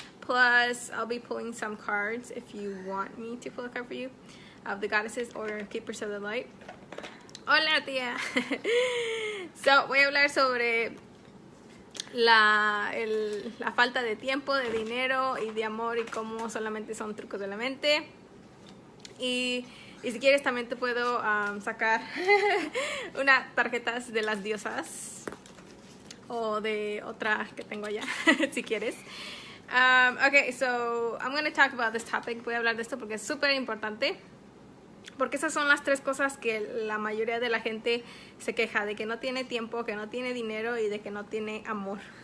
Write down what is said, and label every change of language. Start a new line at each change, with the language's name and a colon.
English: Plus, I'll be pulling some cards if you want me to pull a card for you of the goddesses or keepers of the light.
Spanish: Hola, tía. So, voy a hablar sobre la falta de tiempo, de dinero y de amor y cómo solamente son trucos de la mente. Y si quieres también te puedo sacar unas tarjetas de las diosas o de otra que tengo allá, si quieres.
English: Okay, so I'm going to talk about this topic.
Spanish: Voy a hablar de esto porque es súper importante. Porque esas son las tres cosas que la mayoría de la gente se queja, de que no tiene tiempo, que no tiene dinero y de que no tiene amor.